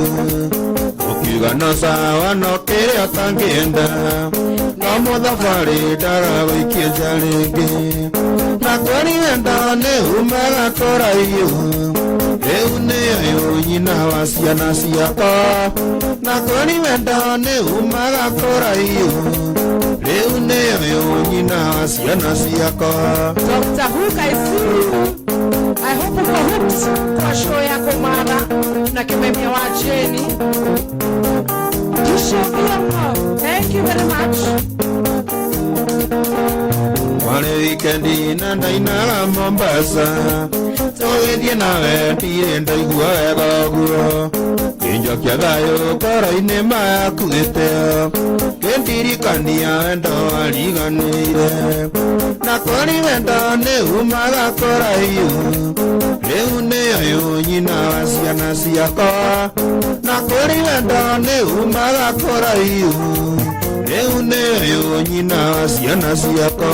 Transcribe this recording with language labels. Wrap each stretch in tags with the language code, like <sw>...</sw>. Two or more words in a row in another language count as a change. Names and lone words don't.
<ki>ũkiuga no sawa no kĩrĩa ũtangĩenda no mũthabarĩ ndaragũikia nja rĩngĩ na kũrĩ wendo nĩumaga kũraihu rĩu nĩyo nyina wa ciana ciakwa na kũrĩ wendo nĩumaga kũraihu rĩu nĩyo nyina wa ciana ciakwa</ki> <en>Dr. Hook, I see you. I hope</en> <sw>uko hooked kwa show yako mara na Kimemia wa Jenny.</sw> <en>You show me your love. Thank you very much.</en> <ki>Wale wikendi na ndainaga Mombasa tũgĩthiĩ nawe ndirĩ ndaigua wega ũguo kĩnjokia thayũ ngoro-inĩ makuĩte kĩndirikania wendo wariganĩire na kũrĩ wendo nĩumaga kũraihu rĩu nĩyo nyina wa ciana ciakwa na kũrĩ wendo nĩumaga kũraihu rĩu nĩyo nyina wa ciana ciakwa</ki>